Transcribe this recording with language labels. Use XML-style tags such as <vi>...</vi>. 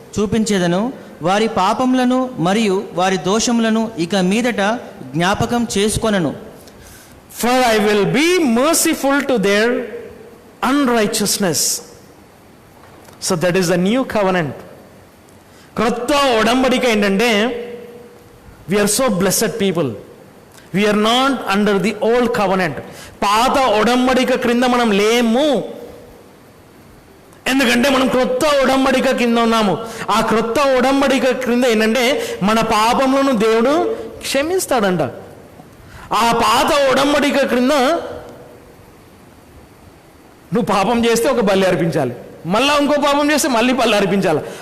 <te>చూపించేదను, వారి పాపములను మరియు వారి దోషములను ఇక మీదట జ్ఞాపకం చేసుకొనను.</te> <en>For I will be merciful to their unrighteousness. So that is the new covenant.</en> <te>క్రొత్త ఒడంబడిక ఏంటంటే,</te> <en>we are so blessed people. We are not under the old covenant.</en> <te>పాత ఒడంబడిక క్రింద మనం లేము, ఎందుకంటే మనం క్రొత్త ఒడంబడిక కింద ఉన్నాము. ఆ క్రొత్త ఒడంబడిక క్రింద ఏంటంటే మన పాపములను దేవుడు క్షమిస్తాడంట. ఆ పాత ఒడంబడిక క్రింద నువ్వు పాపం చేస్తే ఒక బలి అర్పించాలి, మళ్ళీ ఇంకో పాపం చేస్తే మళ్ళీ బలి అర్పించాలి.</te>